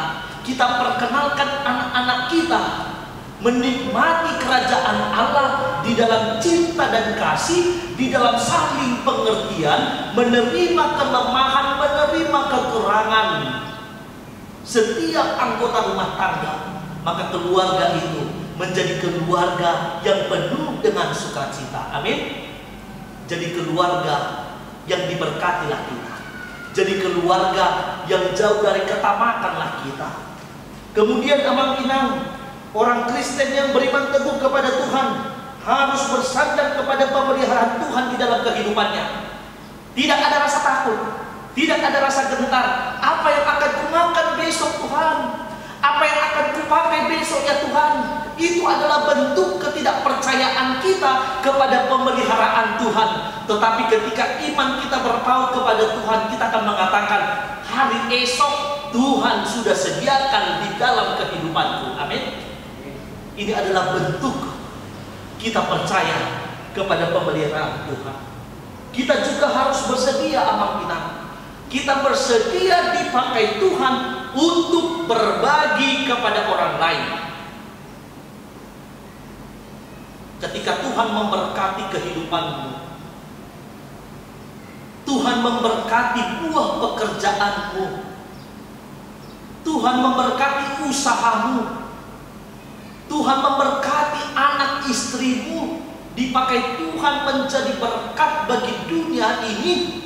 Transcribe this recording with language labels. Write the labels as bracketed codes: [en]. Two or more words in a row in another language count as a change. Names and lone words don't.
[id] Kita perkenalkan anak-anak kita menikmati kerajaan Allah di dalam cinta dan kasih, di dalam saling pengertian, menerima kelemahan, menerima kekurangan setiap anggota rumah tangga. Maka keluarga itu menjadi keluarga yang penuh dengan sukacita. Amin. Jadi keluarga yang diberkatilah kita. Jadi keluarga yang jauh dari ketamakanlah kita. Kemudian [bbc] amang inang, [id] orang Kristen yang beriman teguh kepada Tuhan harus bersandar kepada pemeliharaan Tuhan di dalam kehidupannya. Tidak ada rasa takut, tidak ada rasa gentar. Apa yang akan kumakan besok Tuhan? Apa yang akan kupakai besok ya Tuhan? Itu adalah bentuk ketidakpercayaan kita kepada pemeliharaan Tuhan. Tetapi ketika iman kita berpaut kepada Tuhan, kita akan mengatakan, hari esok Tuhan sudah sediakan di dalam kehidupanku. Amin. Ini adalah bentuk kita percaya kepada pemeliharaan Tuhan. Kita juga harus bersedia [bbc] amang inang. [id] Kita bersedia dipakai Tuhan untuk berbagi kepada orang lain. Ketika Tuhan memberkati kehidupanmu, Tuhan memberkati buah pekerjaanmu, Tuhan memberkati usahamu, Tuhan memberkati anak istrimu, dipakai Tuhan menjadi berkat bagi dunia ini.